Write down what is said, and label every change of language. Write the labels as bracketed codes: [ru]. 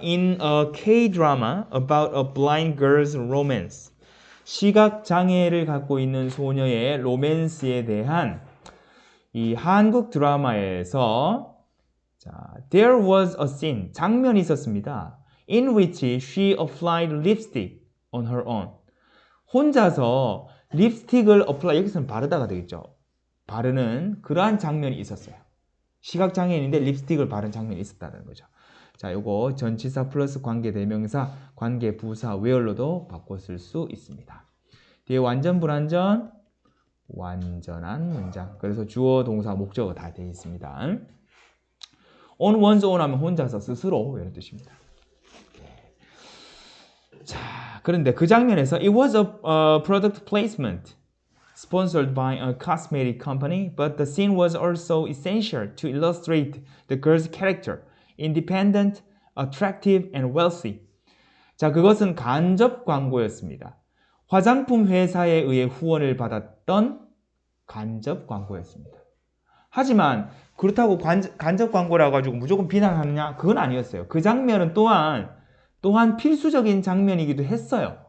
[en] In a K-drama about a blind girl's romance. [ko] 시각 장애를 갖고 있는 소녀의 로맨스에 대한 이 한국 드라마에서 자, [en] there was a scene, [ko] 장면이 있었습니다. [en] In which she applied lipstick on her own. [ko] 혼자서 립스틱을 apply, 여기서는 바르다가 되겠죠. 바르는 그러한 장면이 있었어요. 시각장애인인데 립스틱을 바른 장면이 있었다는 거죠. 자, 요거 전치사 플러스 관계대명사, 관계부사, where로도 바꿔 쓸 수 있습니다. 뒤에 완전 불완전, 완전한 문장. 그래서 주어, 동사, 목적어 다 되어 있습니다. [en] on one's own [ko] 하면 혼자서 스스로 이런 뜻입니다. 자, 그런데 그 장면에서 [en] it was a product placement sponsored by a cosmetic company, but the scene was also essential to illustrate the girl's character, independent, attractive, and wealthy. [ko] 자, 그것은 간접 광고였습니다. 화장품 회사에 의해 후원을 받았던 간접 광고였습니다. 하지만 그렇다고 간접 광고라 가지고 무조건 비난하느냐? 그건 아니었어요. 그 장면은 또한 필수적인 장면이기도 했어요.